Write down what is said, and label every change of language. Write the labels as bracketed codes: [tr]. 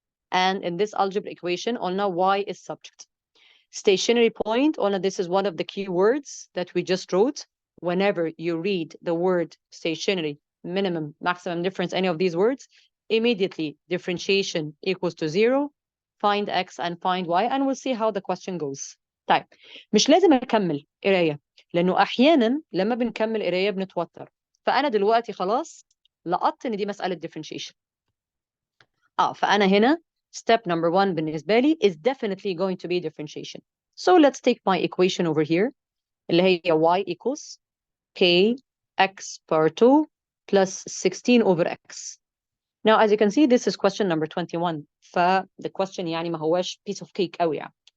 [en] And in this algebra equation, [ar] قلنا [en] y is subject. Stationary point, [ar] قلنا [en] this is one of the key words that we just wrote. Whenever you read the word stationary, minimum, maximum difference, any of these words, immediately differentiation equals to 0, find x and find y, and we'll see how the question goes. [ar] طيب, مش لازم أكمل قراية، لأنه أحيانا لما بنكمل قراية بنتوتر. فأنا دلوقتي خلاص لقطت إن دي مسألة differentiation. فأنا هنا [en] step number 1 [ar] بالنسبة لي [en] is definitely going to be differentiation. So let's take my equation over here [ar] اللي هي [en] y equals k x power 2 plus 16 over x. Now, as you can see, this is question number 21. The question [ar] يعني ما هواش [en] piece of cake [ar] قوي يعني.